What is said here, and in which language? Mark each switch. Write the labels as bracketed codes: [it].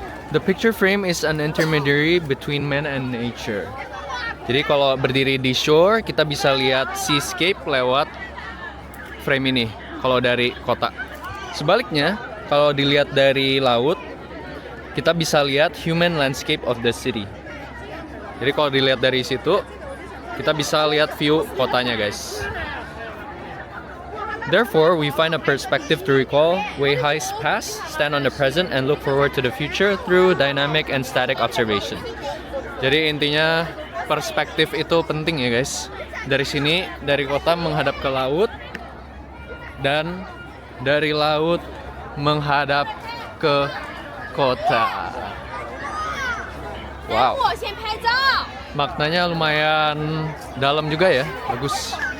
[en] The picture frame is an intermediary between man and nature. [id] Jadi kalau berdiri di shore, kita bisa lihat seascape lewat frame ini kalau dari kota. Sebaliknya, kalau dilihat dari laut, kita bisa lihat [en] human landscape of the city. [id] Jadi kalau dilihat dari situ, kita bisa lihat view kotanya guys. [en] Therefore, we find a perspective to recall Weihai's past, stand on the present, and look forward to the future through dynamic and static observation. [id] Jadi intinya perspektif itu penting ya guys. Dari sini, dari kota menghadap ke laut, dan dari laut menghadap ke kota. Wow. Maknanya lumayan dalam juga ya, bagus.